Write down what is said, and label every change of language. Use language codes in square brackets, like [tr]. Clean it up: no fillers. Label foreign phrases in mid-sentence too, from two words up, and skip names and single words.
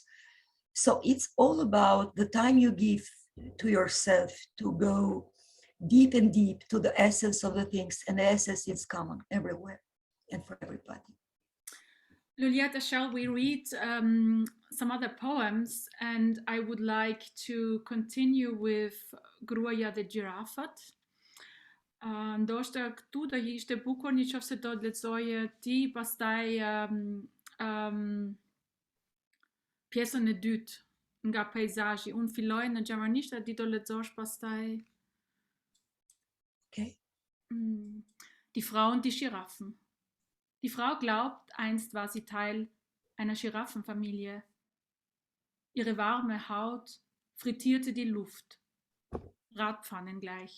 [en] So it's all about the time you give to yourself to go deep and deep to the essence of the things, and the essence is common everywhere and for everybody. Luljeta, shall we read some other poems? And I would like to continue with Gruaja dhe Gjirafat. [sq] Ndoshta këtu do ishte bukur nëse do të lexoje ti pastaj pjesën e dytë nga peizazhi. Unë filloj në gjermanisht e ti do lexosh pastaj. Okay. [de] Die Frau und die Giraffen. Die Frau glaubt, einst war sie Teil einer Giraffenfamilie. Ihre warme Haut frittierte die Luft, Bratpfannen gleich.